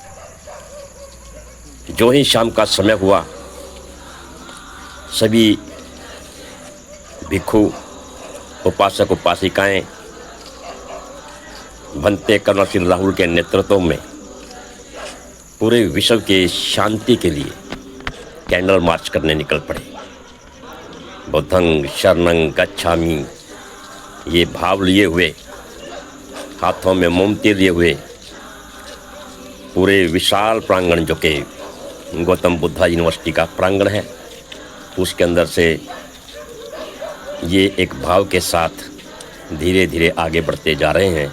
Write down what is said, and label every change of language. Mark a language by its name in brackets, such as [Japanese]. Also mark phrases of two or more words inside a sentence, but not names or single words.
[Hindi] जो ही शाम का समय हुआ, सभी भिक्षु, उपासक उपासिकाएं भंते करुणाशील राहुल के नेतृत्व में पूरे विश्व के शांति के लिए [English] candle march [Hindi] करने निकल पड़े। [Pali] बुद्धं शरणं गच्छामि [Hindi] ये भाव लिए हुए, हाथों में मोमबत्ती लिए हुए, पूरे विशाल प्रांगण जो कि गौतम बुद्धा यूनिवर्सिटी का प्रांगण है, उसके अंदर से ये एक भाव के साथ धीरे धीरे आगे बढ़ते जा रहे हैं।